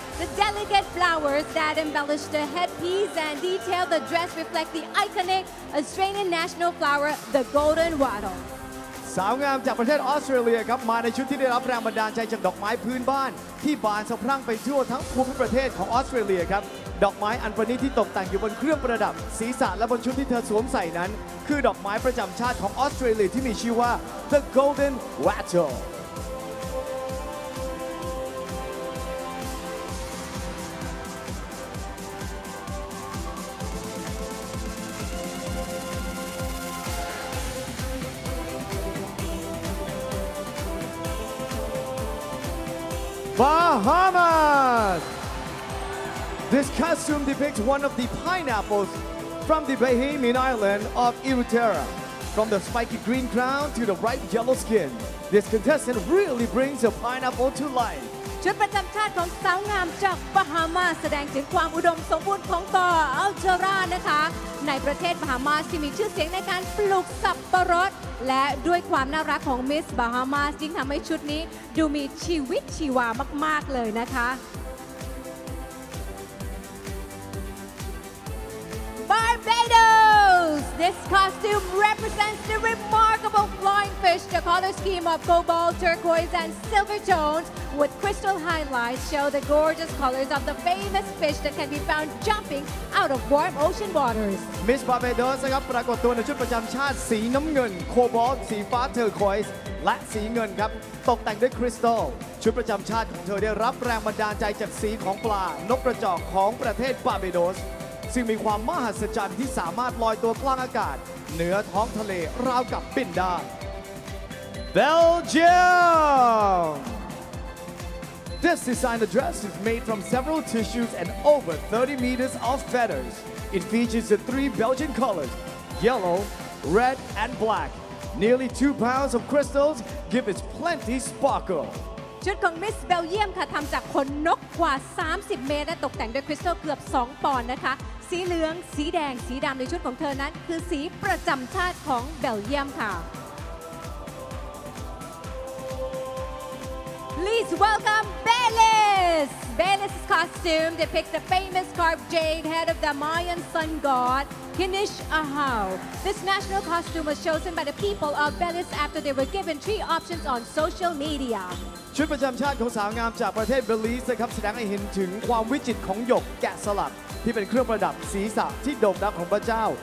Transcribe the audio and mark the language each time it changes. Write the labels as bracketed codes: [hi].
[en] The delicate flowers that embellish the headpiece and detail the dress reflect the iconic Australian national flower, the golden wattle. [th] สาวงามจากประเทศออสเตรเลียครับมาในชุดที่ได้รับแรงบันดาลใจจากดอกไม้พื้นบ้านที่บานสะพรั่งไปทั่วทั้งภูมิประเทศของออสเตรเลียครับ ดอกไม้อันประณีตที่ตกแต่งอยู่บนเครื่องประดับศีรษะและบนชุดที่เธอสวมใส่นั้นคือดอกไม้ประจำชาติของออสเตรเลียที่มีชื่อว่า the golden wattle Bahamas! [en] This costume depicts one of the pineapples from the Bahamian island of Erutera. From the spiky green crown to the ripe yellow skin, this contestant really brings the pineapple to life. [th] ชุดประจำชาติของสาวงามจากบาฮามาแสดงถึงความอุดมสมบูรณ์ของเกาะอัลเทรานะคะในประเทศบาฮามาที่มีชื่อเสียงในการปลูกสับปะรดและด้วยความน่ารักของมิสบาฮามายิ่งทำให้ชุดนี้ดูมีชีวิตชีวามากๆเลยนะคะ Barbados! [en] This costume represents the remarkable flying fish. The color scheme of cobalt, turquoise, and silver tones with crystal highlights show the gorgeous colors of the famous fish that can be found jumping out of warm ocean waters. [th] Miss Barbados นะครับปรากฏตัวในชุดประจำชาติสีน้ำเงินโคบอลต์สีฟ้าเทอร์ควอยส์และสีเงินครับตกแต่งด้วยคริสตัลชุดประจำชาติของเธอได้รับแรงบันดาลใจจากสีของปลานกกระจอกของประเทศบาร์เบโดสซึ่งมีความมหัศจรรย์ที่สามารถลอยตัวกลางอากาศเหนือท้องทะเลราวกับบินได้ Belgium [en] This designer dress is made from several tissues and over 30 meters of feathers. It features the three Belgian colors, yellow, red, and black. Nearly 2 pounds of crystals give it plenty sparkle. [th] ชุดของมิสเบลเยียมค่ะทำจากขนนกกว่า 30 เมตรและตกแต่งด้วยคริสตัลเกือบ 2 ปอนด์นะคะสีเหลืองสีแดงสีดำในชุดของเธอนั้นคือสีประจำชาติของเบลเยียมค่ะ [en] Please welcome [th] Belize! [en] Belize's costume depicts the famous carved jade head of the Mayan sun god, Kinish Ahau. This national costume was chosen by the people of Belize after they were given 3 options on social media. [th] ชุดประจำชาติของสาวงามจากประเทศเบลีสนะครับแสดงให้เห็นถึงความวิจิตรของหยกแกะสลักที่เป็นเครื่องประดับศีรษะที่โด่งดังของพระเจ้า